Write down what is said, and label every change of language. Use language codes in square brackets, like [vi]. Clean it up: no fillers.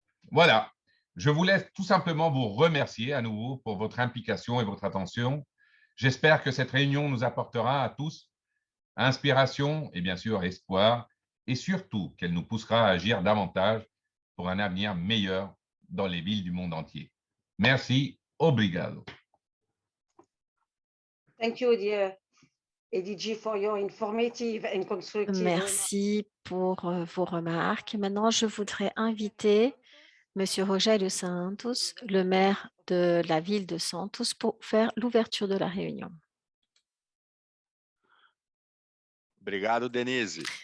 [fr] Voilà, je vous laisse tout simplement vous remercier à nouveau pour votre implication et votre attention. J'espère que cette réunion nous apportera à tous inspiration et bien sûr espoir, et surtout qu'elle nous poussera à agir davantage pour un avenir meilleur dans les villes du monde entier. Merci, [pt] obrigado. [en] Thank you, dear EDG, for your informative and constructive [fr] Merci pour vos remarques. Maintenant, je voudrais inviter Monsieur Rogério Santos, le maire de la ville de Santos, pour faire l'ouverture de la réunion. [pt] Obrigado, Denise.